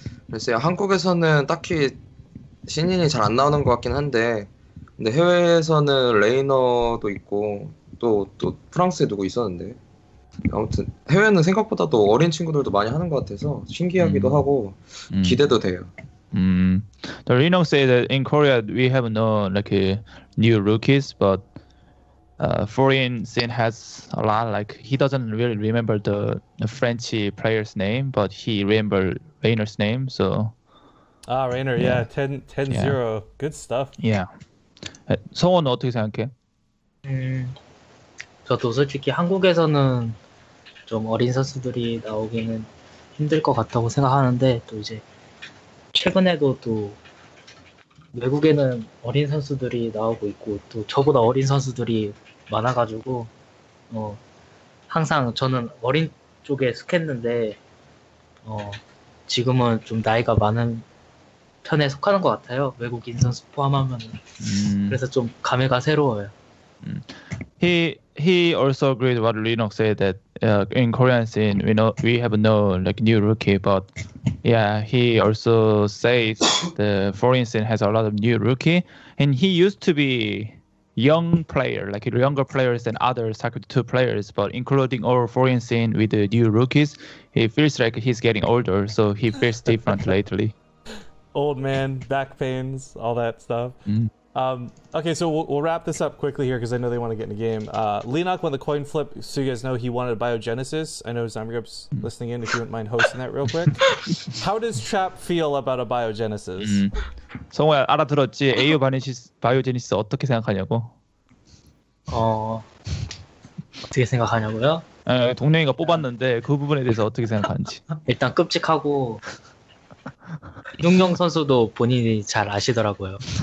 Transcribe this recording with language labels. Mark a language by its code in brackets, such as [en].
[ko] 글쎄요, 한국에서는 딱히 신인이 잘 안 나오는 것 같긴 한데 근데 해외에서는 레이너도 있고 또 프랑스에 누구 있었는데 아무튼 해외는 생각보다도 어린 친구들도 많이 하는 것 같아서 신기하기도 하고 기대도 돼요. [en] The Reno say that in Korea we have no like new rookies, but foreign scene has a lot. Like he doesn't really remember the French player's name, but he remember Rainer's name. So Rainer, yeah, 10-0. Good stuff. [ko] Yeah. 성원은 어떻게 생각해? 저도 솔직히 한국에서는 좀 어린 선수들이 나오기는 힘들 것 같다고 생각하는데 또 이제 최근에도 또 외국에는 어린 선수들이 나오고 있고 또 저보다 어린 선수들이 많아가지고 항상 저는 어린 쪽에 속했는데 지금은 좀 나이가 많은 편에 속하는 것 같아요. 외국인 선수 포함하면 그래서 좀 감회가 새로워요. [en] He also agreed what Linux said that in Korean scene we have no like new rookie, but yeah, he also says the foreign scene has a lot of new rookie, and he used to be young player, like younger players than other StarCraft 2 players, but including our foreign scene with the new rookies, he feels like he's getting older, so he feels different lately. Old man, back pains, all that stuff. Okay, so we'll wrap this up quickly here because I know they want to get in the game. Leenock won the coin flip, so you guys know he wanted Biogenesis. I know Zamgrup's listening in if you wouldn't mind hosting that real quick. How does Trap feel about a Biogenesis? [ko] 성호야 알아들었지? AU 바이오제니시스 어떻게 생각하냐고? 어떻게 생각하냐고요? 동명이가 뽑았는데 그 부분에 대해서 어떻게 생각하는지. 일단 끔찍하고 이동경 선수도 본인이 잘 아시더라고요.